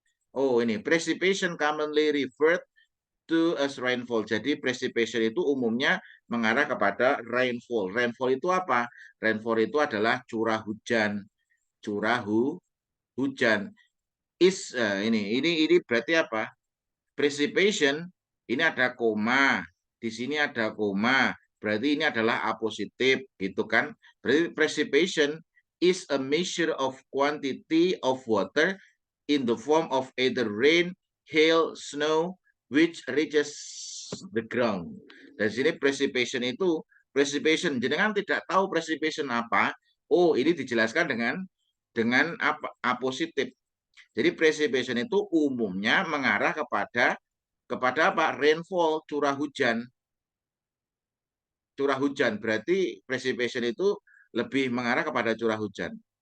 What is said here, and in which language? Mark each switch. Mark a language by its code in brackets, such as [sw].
[id] Oh, ini [en] precipitation commonly referred to as rainfall. [id] Jadi precipitation itu umumnya mengarah kepada rainfall. Rainfall itu apa? Rainfall itu adalah curah hujan. Hujan. Ini berarti apa? Precipitation ini ada koma. Di sini ada koma. Berarti ini adalah A positif, gitu kan? Berarti [en] precipitation is a measure of quantity of water in the form of either rain, hail, snow, which reaches the ground. [id] Dari sini precipitation itu, jenengan tidak tahu precipitation apa. Oh, ini dijelaskan dengan A positif. Jadi precipitation itu umumnya mengarah kepada apa? Rainfall, curah hujan. Curah hujan berarti precipitation itu lebih mengarah kepada curah hujan.